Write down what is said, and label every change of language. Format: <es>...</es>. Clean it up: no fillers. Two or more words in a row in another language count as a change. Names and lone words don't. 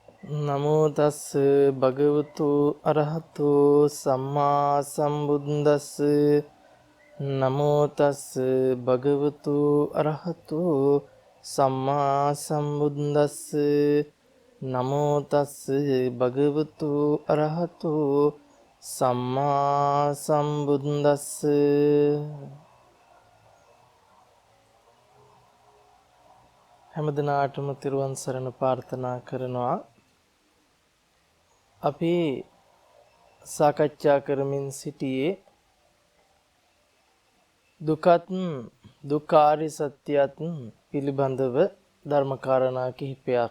<pi>නමෝ තස් භගවතු අරහතෝ සම්මා සම්බුද්දස්ස නමෝ තස් භගවතු අරහතෝ සම්මා සම්බුද්දස්ස නමෝ තස් භගවතු අරහතෝ සම්මා සම්බුද්දස්ස.</pi> <si>හැමදිනාටම තිරුවන් සරණ ප්‍රාර්ථනා කරනවා. අපි සාකච්ඡා කරමින් සිටියේ දුකත් දුක්ඛාරි සත්‍යයත් පිළිබඳව ධර්මකාරණා කිහිපයක්.</si>